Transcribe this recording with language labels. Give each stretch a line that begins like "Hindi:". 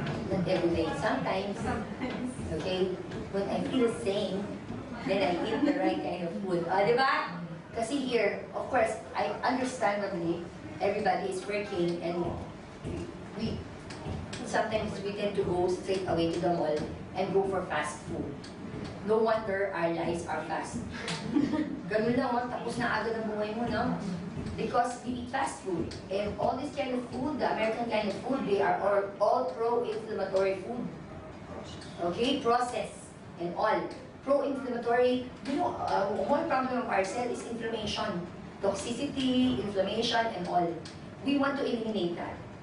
English: Not every day. Sometimes, okay, when I feel the same, then I eat the right kind of food. Diba? Kasi here, of course, I understandably, everybody is working and we sometimes we tend to go straight away to the mall and go for fast food. No wonder our lives are fast.
Filipino: Ganun lang, tapos na agad ang buhay mo, no?
English: Because we eat fast food. And all this kind of food, the American kind of food, they are all pro-inflammatory food. Okay? Processed and all. Pro-inflammatory, you know, one problem of our cell is inflammation. Toxicity, inflammation, and all. We want to eliminate that.